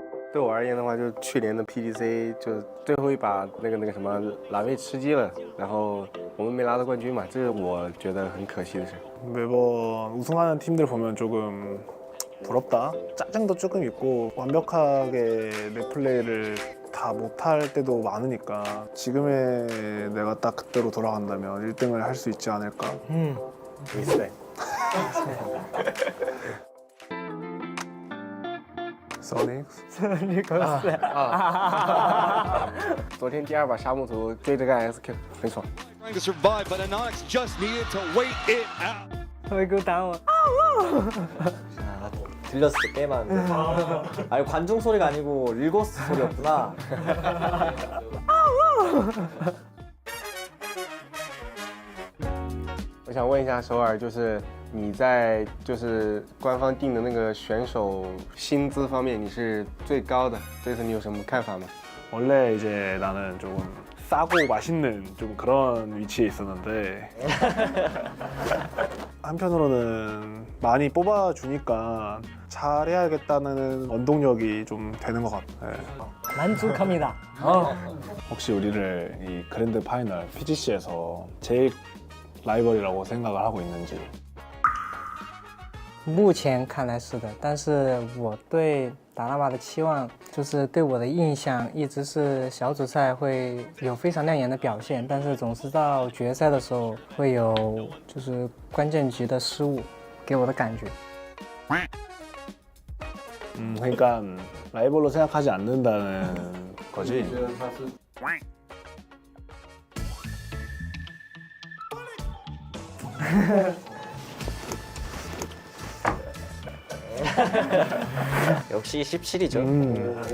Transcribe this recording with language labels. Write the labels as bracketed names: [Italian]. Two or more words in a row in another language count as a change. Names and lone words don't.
[Chinese] 对我而言的话，就去年的 PGC 就最后一把那个什么蓝卫吃鸡了，然后我们没拿到冠军嘛，这是我觉得很可惜的事。 [Korean] 매번 우승하는 팀들 보면 조금 부럽다. 짜증도 조금 있고 완벽하게 내 플레이를 다 못할 때도 많으니까 지금의 내가 딱 그때로 돌아간다면 1등을 할 수 있지 않을까. 리스펙. 소닉스. [Chinese] 昨天第2把沙漠图追着干 SQ 很爽。 [English] Trying to survive, but Anonix just needed to wait it out. [Korean] 왜 그거 당황? 들렸을 때 게임하는데 아니 관중 소리가 아니고 릴고스 소리였구나. [Chinese] 我想问一下首尔，就是你在就是官方定的那个选手薪资方面，你是最高的，这次你有什么看法吗？ [Korean] 원래 이제 나는 조금 싸고 맛있는 좀 그런 위치에 있었는데 한편으로는 많이 뽑아주니까 잘해야겠다는 원동력이 좀 되는 것 같아요. 만족합니다. 혹시 우리를 이 그랜드 파이널 PGC에서 제일 라이벌이라고 생각을 하고 있는지. [Chinese] 目前看来是的，但是我对达拉瓦的期望就是对我的印象一直是小组赛会有非常亮眼的表现，但是总是到决赛的时候会有就是关键局的失误，给我的感觉。 [Korean] 그러니까 라이벌로 생각하지 않는다는 거지. 역시 17이죠.